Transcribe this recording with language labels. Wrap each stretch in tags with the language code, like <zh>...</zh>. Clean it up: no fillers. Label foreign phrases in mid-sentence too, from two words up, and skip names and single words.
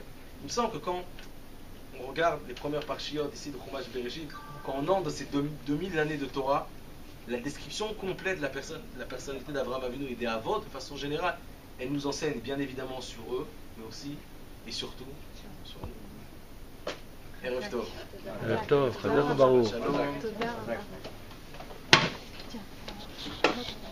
<fr>Il me semble que quand on regarde les premières parchiotes ici de Chumash Bereshit, quand on entre dans ces 2000 années de Torah, la description complète de la personnalité d'Abraham Avinu et des Avot, de façon générale, elle nous enseigne bien évidemment sur eux, mais aussi et surtout sur nous.</fr> <he>ערב טוב. ערב טוב, חזק וברוך. Shalom. תודה רבה.</he>